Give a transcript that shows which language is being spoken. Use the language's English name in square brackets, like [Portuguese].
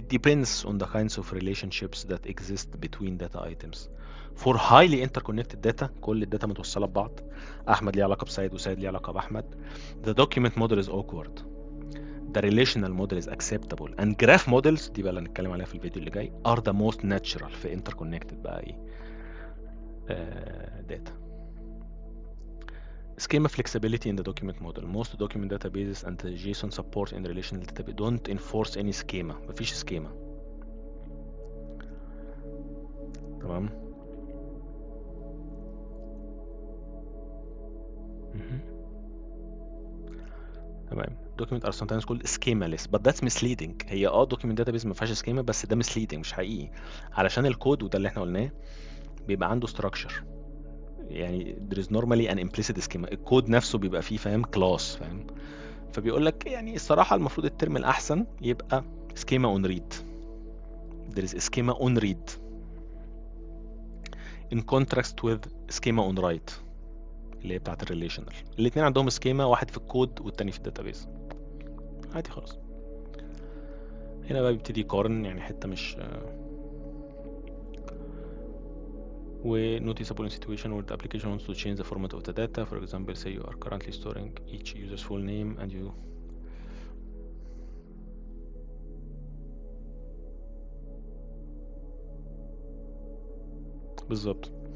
[English] It depends on the kinds of relationships that exist between data items. For highly interconnected data، [Arabic] كل الداتا متوصله ببعض، احمد ليه علاقه بسيد وسيد ليه علاقه باحمد، [English] the document model is awkward. The relational model is acceptable and graph models، [Arabic] دي بقى اللي هنتكلم عليها في الفيديو اللي جاي، [English] are the most natural في interconnected بقى ايه data. Schema flexibility in the document model. Most document databases and the JSON support in relational database don't enforce any schema. [Arabic] مفيش schema. تمام. مهم. تمام. [English] Documents are sometimes called schemaless but that's misleading. [Arabic] هي document database ما فيهاش schema، بس ده [English] misleading، [Arabic] مش حقيقي، علشان الكود، وده اللي احنا قلناه، بيبقى عنده structure. يعني [English] there is normally an implicit schema. [Arabic] الكود نفسه بيبقى فيه، فاهم؟ class، فاهم؟ فبيقول لك يعني الصراحة المفروض الترم الأحسن يبقى schema on read. [English] There is a schema on read in contrast with schema on write [Arabic] اللي هي بتاعت الريليشنال. الاتنين عندهم سكيما، واحد في الكود والتاني في الداتابيز، عادي خلاص. هنا بقى بيبتدي يقارن، يعني حتة مش و [English] noticeable in situation where the application wants to change the format of the data. For example, say you are currently storing each user's full name and you [Arabic] بالظبط.